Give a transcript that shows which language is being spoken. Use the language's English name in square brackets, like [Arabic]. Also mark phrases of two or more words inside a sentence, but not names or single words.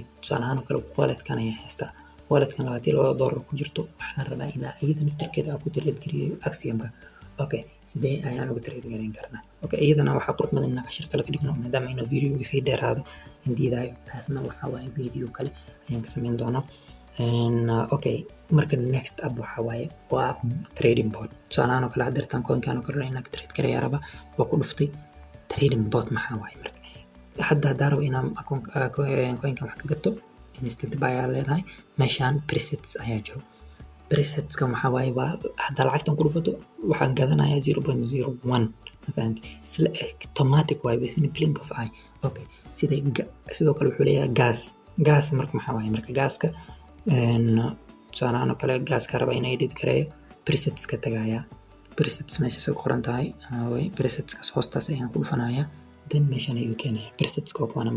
[Somali] tusaale ahaan kale wallet-kan ayaan haystaa, wallet-kan $22 ku jirto, waxaan rabaa inaan iyada naftarkeeda ku trade gariyo Axiom-ka. Okay, sidee ayaan uga trade gareyn karnaa? Okay, iyadana waxaa qurux badan inaan cashir kale ka dhigno maadaama inuu video sii dheeraado indiidaayo. taasna waxaa waaye video kale ayaan ka sameyn doonaa. Okay, marka [English] next up [Somali] waxaa waaye waa [English] trading bot. [Somali] tusaale ahaan kale hadeertan coin-kan oo kale inaan trade gareeyaa rabaa, waa ku dhuftay [English] trading bot. [Somali] maxaa waaye marka? haddaa rabo inaan coin-kan wax ka gato [English] instant buy [Somali] ayaa leedahay. meeshaan presets ayaa jiro. presetska waxaa waaye waa haddaa lacagtan ku dhufato waxaan gadanayaa 0.01, ma fahanti? isla automatic waaye [English] within a blink of eye. [Somali] Okay, sidoo kale wuxuu leeyahay gas marka maxaa waaye marka? gaaska tusaale ahaan kale gaaska raba inay edit gareeyo presetska tagaya. presets meesha soo qoran tahay presetskaas hoostaas ayaan ku dhufanayaa, then meeshan ayuu keenaya presetska oo kuwana.